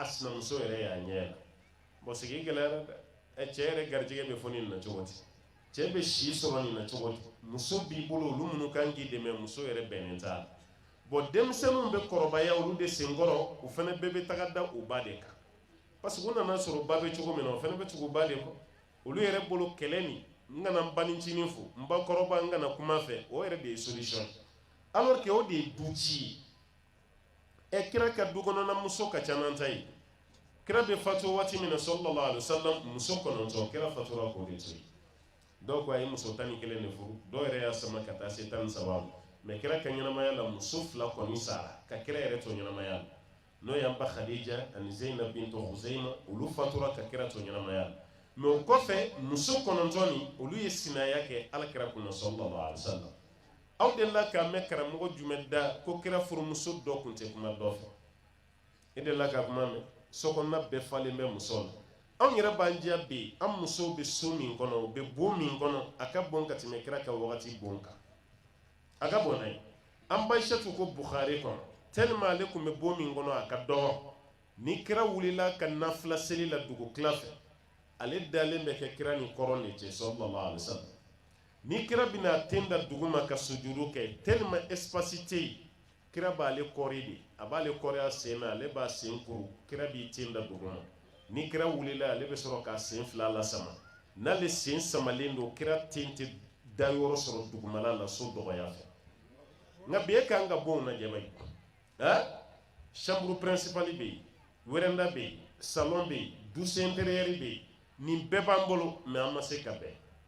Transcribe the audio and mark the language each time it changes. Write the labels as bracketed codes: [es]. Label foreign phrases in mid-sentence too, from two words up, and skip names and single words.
[bm] sinamuso yɛrɛ y'a ɲɛ la bon sigi gɛlɛyara dɛ cɛ yɛrɛ garijɛgɛ bɛ fɔ nin na cogo di cɛ bɛ si sɔrɔ nin na cogo di muso b'i bolo olu minnu kan k'i dɛmɛ muso yɛrɛ bɛnnen t'a la bon denmisɛnninw bɛ kɔrɔbaya olu de senkɔrɔ u fana bɛɛ bɛ taga da u ba de kan [fr] parce que [bm] u nana sɔrɔ ba bɛ cogo min na o fana bɛ tugu ba de kɔ olu yɛrɛ bolo kɛlɛ nin n kana n banicinin fo n ba kɔrɔba n kana kuma fɛ o yɛrɛ de ye solution [fr] alors que [bm] o de ye du ci ye kira ka du kɔnɔna muso ka ca n'an ta ye kira bɛ fatu waati min na [ar] صلى الله عليه وسلم [bm] muso 9 kira fatura k'o de to yen dɔw ko a ye muso 11 de furu dɔw yɛrɛ y'a sama ka taa se 13 ma mais kira ka ɲɛnamaya la muso 2 kɔni sara ka kira yɛrɛ to ɲɛnamaya la n'o y'an ba Khadija ani Zainab bintu Khuzaima olu fatura ka kira to ɲɛnamaya la mais o kɔfɛ muso 9 ni olu ye sinaya kɛ alakira kunna [ar] صلى الله عليه وسلم [bm] aw delila k'a mɛn karamɔgɔ jumɛn da ko kira furumuso dɔ kun tɛ kuma dɔ fɛ e delila ka kuma mɛn sokɔnɔna bɛɛ falen bɛ muso la anw yɛrɛ b'an diya bi an musow bɛ so min kɔnɔ u bɛ bon min kɔnɔ a ka bon ka tɛmɛ kira ka wagati bon kan a ka bon n'a ye an ba Aishatu ko Bukhari kɔnɔ tellement ale tun bɛ bon min kɔnɔ a ka dɔgɔ ni kira wulila ka nafila seli la dugu tila fɛ ale dalen bɛ kɛ kira ni kɔrɔ de cɛ [ar] صلى الله عليه وسلم [bm] ni kira bɛna ten da dugu ma ka sujudu kɛ [fr] tellement espace [bm] tɛ yen kira b'ale kɔri de a b'ale kɔri a sen na ale b'a sen kuru kira b'i ten da dugu ma ni kira wulila ale bɛ sɔrɔ k'a sen fila lasama n'ale sen samalen don kira ten tɛ da yɔrɔ sɔrɔ dugumala la so dɔgɔya fɛ nka bi e kan ka bɔ o lajɛ ba ye [fr] chambre principale [bm] bɛ yen wɛrɛnda bɛ yen salon bɛ yen [fr] douche intérieure [bm] bɛ yen nin bɛɛ b'an bolo mais an ma se ka bɛn